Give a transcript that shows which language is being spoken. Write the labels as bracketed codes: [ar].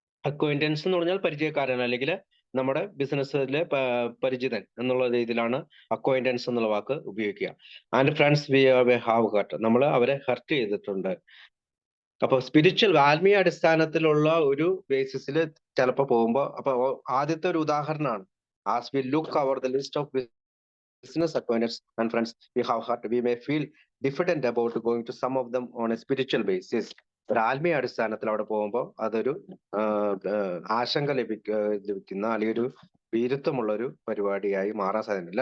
[ml] അക്വൈന്റൻസ് എന്ന് പറഞ്ഞാൽ പരിചയക്കാരൻ അല്ലെങ്കിൽ നമ്മുടെ ബിസിനസ്സിലെ പരിചിതൻ എന്നുള്ള രീതിയിലാണ് അക്വൈന്റൻസ് എന്നുള്ള വാക്ക് ഉപയോഗിക്കുക. [en] and friends we have hurt, [ml] നമ്മൾ അവരെ ഹർട്ട് ചെയ്തിട്ടുണ്ട്. അപ്പൊ സ്പിരിച്വൽ ആത്മീയ അടിസ്ഥാനത്തിലുള്ള ഒരു ബേസിസിൽ ചിലപ്പോ പോകുമ്പോ അപ്പൊ ആദ്യത്തെ ഒരു ഉദാഹരണമാണ് [en] As we look over the list of business acquaintance and friends we have heard, we may feel diffident about going to some of them on a spiritual basis. [ml] ഒരു ആത്മീയ അടിസ്ഥാനത്തിൽ അവിടെ പോകുമ്പോൾ അതൊരു ആശങ്ക ലഭിക്കുന്ന അല്ലെങ്കിൽ ഒരു വീരത്വമുള്ള ഒരു പരിപാടിയായി മാറാൻ സാധ്യത.